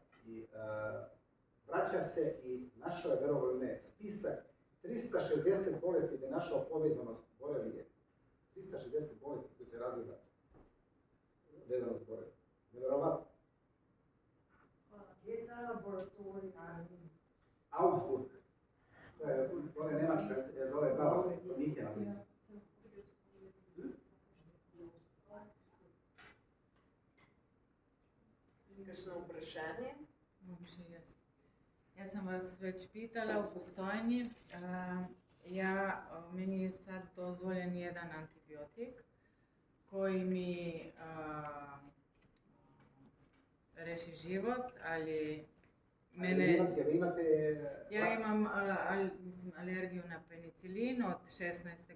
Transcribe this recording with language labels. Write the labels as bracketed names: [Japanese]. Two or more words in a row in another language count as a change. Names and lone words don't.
[Serbian] I vraća se i našao je, verovali ili ne, spisak 360 bolesti gdje je našao povezanost borelije. 360 bolesti koji se razvija vezano za borelije. Nevjerovatno. Gdje je ta laboratorij? Augsburg. To je dole Nemačka, dole Dallas, Minhena. [Slovenian] Kakšno vprašanje? Mogoče jaz. Jaz sem vas več pitala v Postojni. [Serbian] Meni je sad dozvoljen jedan antibiotik koji mi reši život, ali mene... Ja imam alergiju na penicilin od 16.